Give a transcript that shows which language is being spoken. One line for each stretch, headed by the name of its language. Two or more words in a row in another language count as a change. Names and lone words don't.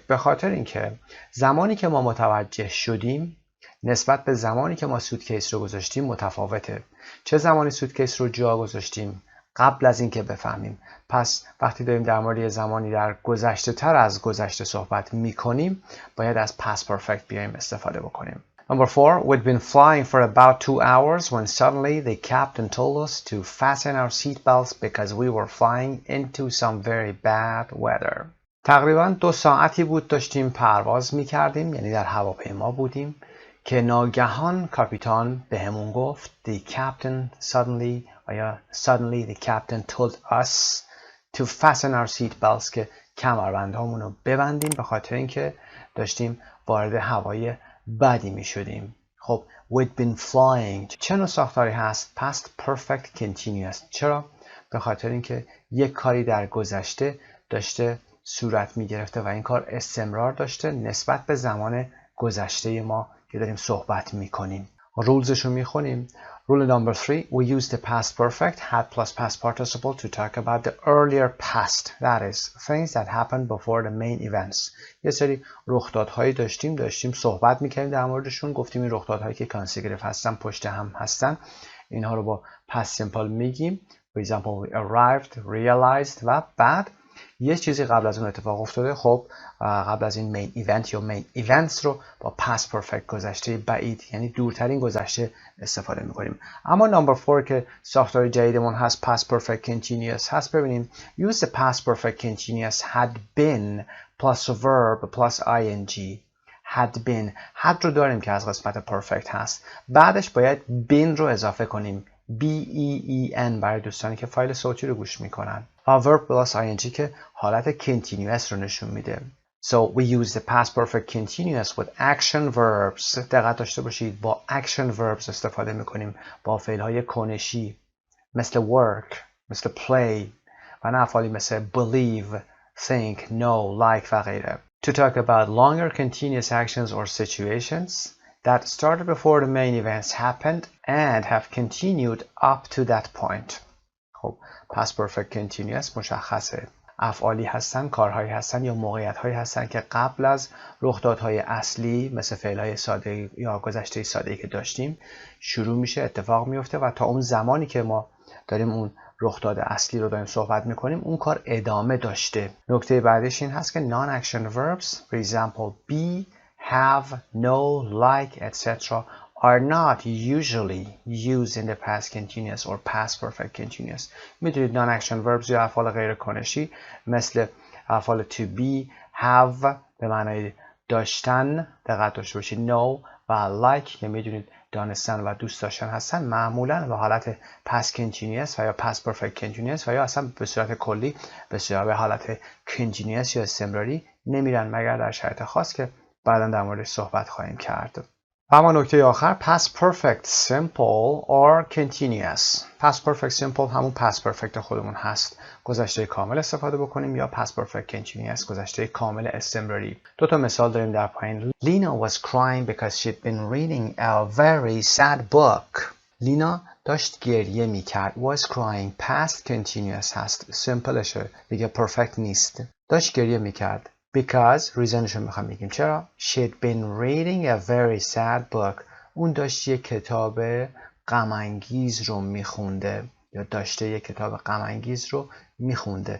Persian: به خاطر اینکه زمانی که ما متوجه شدیم نسبت به زمانی که ما سوتکیس رو گذاشتیم متفاوته. چه زمانی سوتکیس رو جا گذاشتیم؟ قبل از اینکه بفهمیم. پس وقتی داریم در مورد یه زمانی در گذشته تر از گذشته صحبت میکنیم باید از
English: past perfect
Persian: بیایم استفاده بکنیم.
English: Number 4. We'd been flying for about 2 hours when suddenly the captain told us to fasten our seatbelts because we were flying into some very bad weather.
Persian: تقریبا 2 ساعتی بود داشتیم پرواز میکردیم، یعنی در هواپیما بودیم، که ناگهان کاپیتان بهمون گفت
English: the captain suddenly the captain told us to fasten our seatbelts
Persian: که کمربندهامون رو ببندیم به خاطر اینکه داشتیم وارد هوای بدی می شدیم. خب
English: we'd been flying
Persian: چه نوع ساختاری هست؟
English: past perfect continuous.
Persian: چرا؟ به خاطر اینکه یک کاری در گذشته داشته صورت می گرفته و این کار استمرار داشته نسبت به زمان گذشته ما که داریم صحبت می کنیم. رولزش رو می خونیم.
English: Rule number 3. We use the past perfect had plus past participle to talk about the earlier past. That is, things that happened before the main events.
Persian: یه سری رخدادهایی داشتیم صحبت میکنیم در موردشون، گفتیم این رخدادهایی که consecutive هستن پشت هم هستن اینها رو با
English: past simple
Persian: میگیم.
English: For example, we arrived, realized
Persian: و بعد یه چیزی قبل از اون اتفاق افتاده. خب قبل از این
English: main event
Persian: یا
English: main events
Persian: رو با
English: past perfect
Persian: گذشته بعید یعنی دورترین گذشته استفاده میکنیم. اما نمبر 4 که ساختار جدیدمون هست
English: past perfect continuous
Persian: هست.
English: ببینیم use the past perfect continuous had been plus a verb plus ing. had been had
Persian: رو داریم که از قسمت perfect هست، بعدش باید been رو اضافه کنیم b-e-e-n برای دوستانی که فایل صوتی رو گوش میکنن و
English: verb plus ing
Persian: که حالت continuous رو نشون میده.
English: So we use the past perfect continuous with action verbs.
Persian: دقت داشته باشید با
English: action verbs
Persian: استفاده میکنیم، با فعلهای کنشی مثل work، مثل play و نه افعالی مثل
English: believe، think، know، like
Persian: و غیره.
English: To talk about longer continuous actions or situations that started before the main events happened and have continued up to that point.
Persian: خب
English: past perfect continuous
Persian: مشخصه، افعالی هستن، کارهایی هستن یا موقعیت‌هایی هستن که قبل از رخدادهای اصلی مثل فعل‌های ساده یا گذشته ساده‌ای که داشتیم شروع میشه، اتفاق میفته و تا اون زمانی که ما داریم اون رخداد اصلی رو داریم صحبت میکنیم اون کار ادامه داشته. نکته بعدش این هست که
English: non-action verbs for example be، have، know، like etc. are not usually used in the past continuous or past perfect continuous.
Persian: میدونید
English: non-action verbs
Persian: یا افعال غیر کنشی مثل افعال
English: to be، have
Persian: به معنای داشتن، دقت داشته باشید، know و like که میدونید دانستن و دوست داشتن هستن، معمولا به حالت
English: past continuous
Persian: و یا
English: past perfect continuous
Persian: و یا اصلا به صورت کلی به حالت continuous یا استمراری نمیرن مگر در شرایط خاص که بعدا در موردش صحبت خواهیم کرد. و اما نکته آخر
English: past perfect simple or continuous. past perfect simple
Persian: همون
English: past perfect
Persian: خودمون هست. گذشته کامل استفاده بکنیم یا
English: past perfect continuous
Persian: گذشته کامل استمراری. دو تا مثال داریم در پایین.
English: Lena was crying because she'd been reading a very sad book.
Persian: لینا داشت گریه میکرد.
English: was crying past continuous هست.
Persian: سیمپلشه دیگه perfect نیست. داشت گریه میکرد. because ریزنشو میخوام بگیم چرا.
English: she'd been reading a very sad book.
Persian: اون داشت یک کتاب غم انگیز رو میخونده یا داشته یک کتاب غم انگیز رو میخونده.